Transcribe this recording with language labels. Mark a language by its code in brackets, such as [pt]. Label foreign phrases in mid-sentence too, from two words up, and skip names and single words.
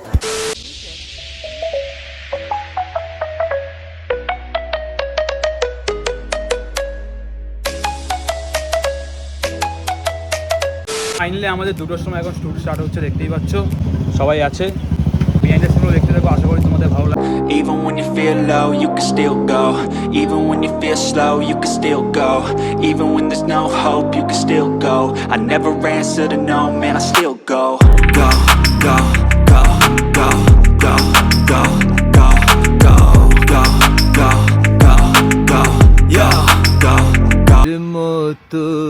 [bn] ফাইনালি আমাদের 2টোর সময় এখন [en] shoot start [bn] হচ্ছে, দেখতেই পাচ্ছ সবাই আছে। [en] behind the scenes [bn] দেখতে থাকো, আশা করি তোমাদের ভালো লাগবে। [en] Even when you feel low, you can still go. Even when you feel slow, you can still go. Even when there's no hope, you can still go. I never answer to no, man, I still go. Go, go, go, go, go, go, go, go, go, go, go, go, yo, go, go. [bn] মতো